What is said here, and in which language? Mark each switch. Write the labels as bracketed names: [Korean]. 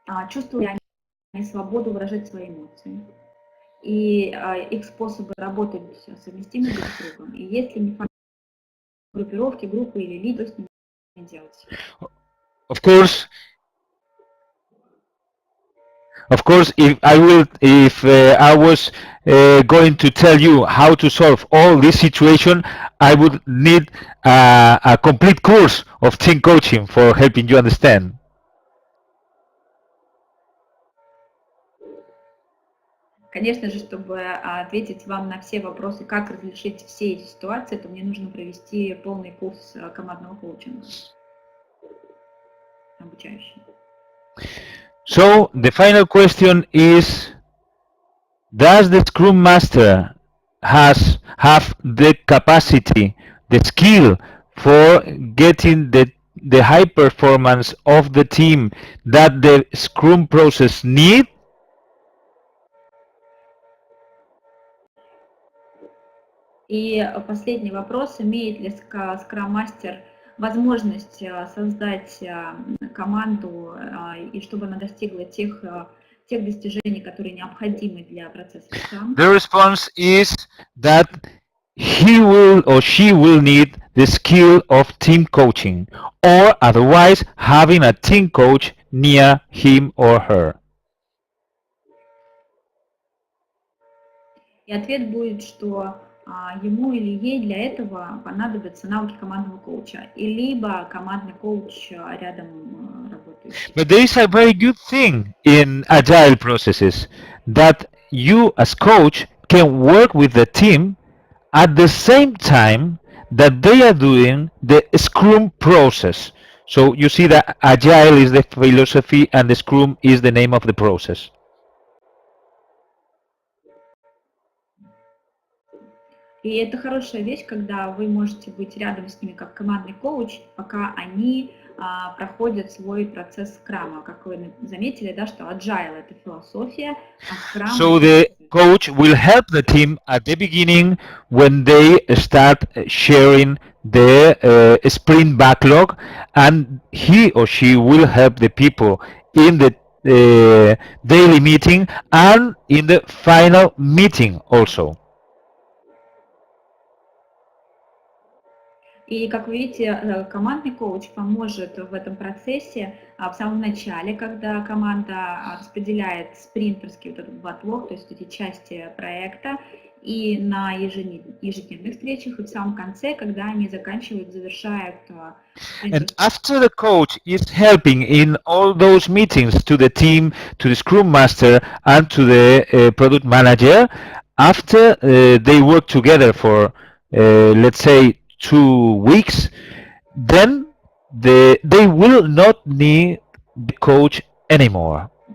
[Russian] Чувствуют ли они свободу выражать свои эмоции? И их способы работать совместимы друг с другом? И есть ли неформальные группировки, группы или лидеры, что с ними делать? [English] Of course, if I was going to tell you how to solve all this situation, I would need a complete course of team coaching for helping you understand. [Russian] Конечно же, чтобы ответить вам на все вопросы, как разрешить все эти ситуации, то мне нужно провести полный курс командного коучинга, обучающий. [English] So the final question is, does the Scrum Master have the capacity, the skill for getting the high performance of the team that the Scrum process needs? [Russian] И последний вопрос, имеет ли скрам-мастер возможность создать команду, и чтобы она достигла тех достижений, которые необходимы для процесса скрам? [English] The response is that he will or she will need the skill of team coaching, or otherwise having a team coach near him or her. [Russian] И ответ будет, что ему или ей для этого понадобятся навыки командного коуча, и либо командный коуч рядом работающий. [English] But there is a very good thing in agile processes, that you as coach can work with the team at the same time that they are doing the Scrum process. So you see that agile is the philosophy and the Scrum is the name of the process. [Russian] И это хорошая вещь, когда вы можете быть рядом с ними как командный коуч, пока они проходят свой процесс скрама. Как вы заметили, да, что agile — это философия, а скрам... [English] So the coach will help the team at the beginning when they start sharing the sprint backlog, and he or she will help the people in the daily meeting and in the final meeting also. [Russian] И, как вы видите, командный коуч поможет в этом процессе в самом начале, когда команда распределяет спринтерский вот этот бэклог, то есть эти части проекта, и на ежедневных встречах, и в самом конце, когда они заканчивают, завершают. [English] And after the coach is helping in all those meetings to the team, to the scrum master, and to the product manager, after they work together for, let's say, 2 weeks, then they will not need the coach anymore.